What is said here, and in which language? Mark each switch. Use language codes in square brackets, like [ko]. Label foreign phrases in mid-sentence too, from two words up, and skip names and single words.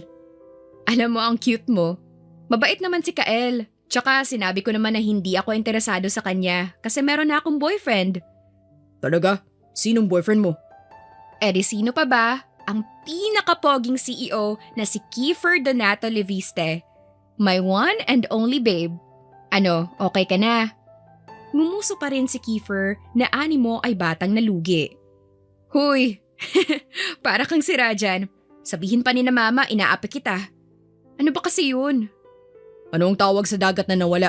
[tl] Alam mo, ang cute mo. Mabait naman si Kael. Tsaka sinabi ko naman na hindi ako interesado sa kanya kasi meron na akong boyfriend. Talaga? Sinong boyfriend mo? Eh di sino pa ba? Ang pinakapoging CEO na si Kiefer Donato Leviste. [en] My one and only babe. [tl] Ano, okay ka na? Ngumuso pa rin si Kiefer na animo ay batang nalugi. Huy, para kang sira dyan. Sabihin pa ni na mama, inaapi kita. Ano ba kasi yun? Anong tawag sa dagat na nawala?